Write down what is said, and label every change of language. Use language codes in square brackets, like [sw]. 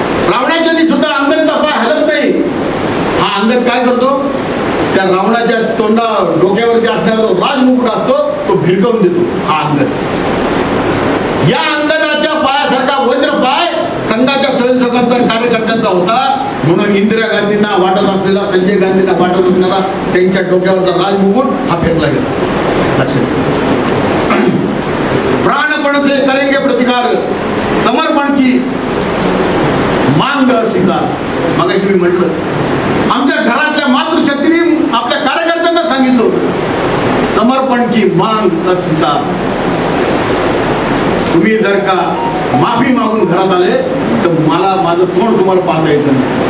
[mr] रावणाच्या सुद्धा अंगदचा पाय हलत नाही. हा अंगद काय करतो, त्या रावणाच्या डोक्यावरती असणारा जो राजमुकुट असतो तो भिरकवून देतो. हा अंगद, या अंगदाच्या पायासारखा वज्र पाय संघाच्या स्वयंसेवकांचा कार्यकर्त्यांचा होता. म्हणून इंदिरा गांधींना वाटत असलेला, संजय गांधींना वाटत असलेला त्यांच्या डोक्यावरचा राजमुकुट हा फेकला गेला. लक्षात. [hi] प्राणपण से करेंगे प्रतिकार, समर्पण की मांग स्वीकार. [mr] मगाशी मी म्हटलं, आमच्या घरातल्या मातृशक्तीने आपल्या कार्यकर्त्यांना सांगितलं होतं, [hi] समर्पण की मांग स्वीकार. [mr] तुम्ही जर का माफी मागून घरात आले तर मला माझं तोंड तुम्हाला पाहता यायचं नाही.